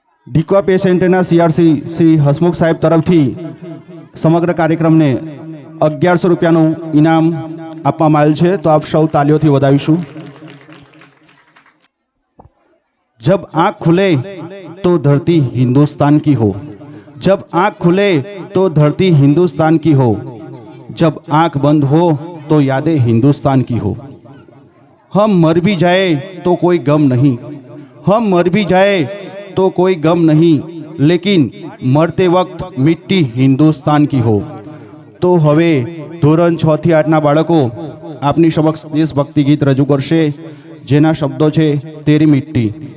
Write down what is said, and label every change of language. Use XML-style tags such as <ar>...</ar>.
<gu>ઢીકવા pay સેન્ટરના CRC Shri Hasmukh સાહેબ તરફથી સમગ્ર કાર્યક્રમને 1100 રૂપિયાનું ઇનામ આપવામાં આવેલ છે, તો આપ સૌ તાલીઓથી વધાવીશું.</gu> <hi>जब आँख खुले तो धरती हिंदुस्तान की हो, जब आँख खुले तो धरती हिंदुस्तान की हो, जब आँख बंद हो तो यादें हिंदुस्तान की हो. हम मर भी जाए तो कोई गम नहीं, हम मर भी जाए तो कोई गम नहीं, लेकिन मरते वक्त मिट्टी हिंदुस्तान की हो.</hi> <gu>तो हवे ધોરણ 6 થી 8ના બાળકો આપની સમક્ષ દેશભક્તિ ગીત રજૂ કરશે, જેના શબ્દો છે તેરી મિટ્ટી.</gu>